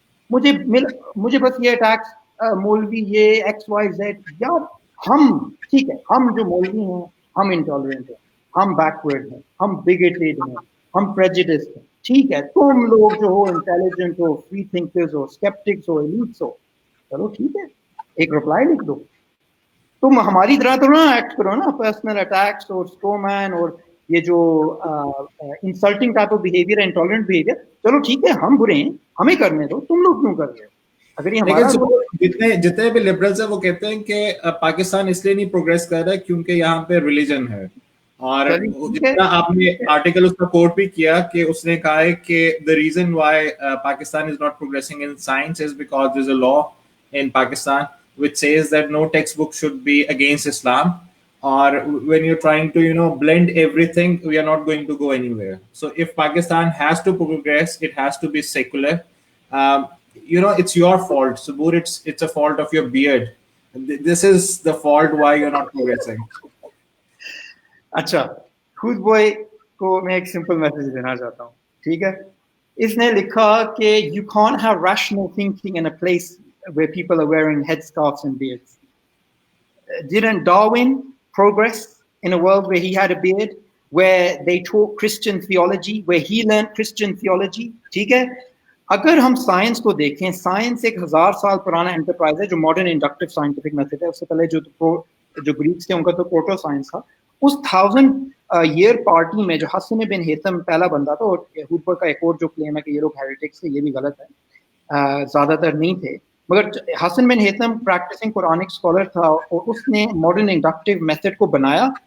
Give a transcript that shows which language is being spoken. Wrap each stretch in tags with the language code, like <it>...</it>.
<ur>مجھے بس یہ اٹیکس مولوی یہ ایکس وائی زیڈ یار ہم ٹھیک ہے ہم جو مولوی ہیں ہم انٹالرنٹ ہیں ہم بیکورڈ ہیں ہم بگیٹڈ ہیں ہم پریجوڈسڈ ہیں ٹھیک ہے تم لوگ جو ہو انٹیلیجنٹ ہو فری تھنکرز ہو اسکیپٹکس ہو ایلیٹس ہو چلو ٹھیک ہے ایک رپلائی لکھ دو تم ہماری طرح تو نہ ایکٹ کرو نا پرسنل اٹیکس اور اسٹو مین اور یہ جو insulting type of behaviour intolerant behaviour چلو ٹھیک ہے ہم برے ہیں ہمیں کرنے دو تم لوگ کیوں کر رہے ہو اگر یہ لیکن ہمارا رول جتنے بھی لبرلز ہیں وہ کہتے ہیں کہ پاکستان اس لیے نہیں پروگریس کر رہا ہے کیونکہ یہاں پہ ریلیجن ہے. اور چلیے ٹھیک ہے جتنا آپ نے آرٹیکل اس کا کوٹ بھی کیا کہ اس نے کہا ہے کہ</ur> <en>the reason why Pakistan is not progressing in science is because there's a law in Pakistan which says that no textbook should be against Islam. Or when you're trying to blend everything, we are not going to go anywhere. So if Pakistan has to progress, it has to be secular. um, it's your fault, Subur. It's a fault of your beard. This is the fault why you're not progressing.</en> <ur>اچھا خود boy کو میں ایک simple message دینا چاہتا ہوں ٹھیک ہے اس نے لکھا کہ</ur> <en>You can't have rational thinking in a place where people are wearing headscarves and beards. Didn't Darwin progress in a world where he had a beard, where they taught Christian theology, where he learned Christian theology?</en> <ur>ٹھیک ہے اگر ہم science کو دیکھیں science ایک 1000 سال پرانا enterprise ہے جو ماڈرن انڈکٹیو سائنٹیفک میتھڈ ہے اس سے پہلے جو گریکس تھے ان کا تو پروٹو سائنس تھا اس 1000 ایئر پارٹی میں جو حسن بن ہیثم پہلا بندہ تھا اور ہوڈبوئے کا ایک اور جو کلیم ہے کہ یہ لوگ ہیریٹکس تھے یہ بھی غلط ہے زیادہ تر نہیں تھے مگر حسن بن ہیثم پریکٹسنگ قرآنک اسکالر تھا اور اس نے ماڈرن انڈکٹیو میتھڈ کو بنایا</ur>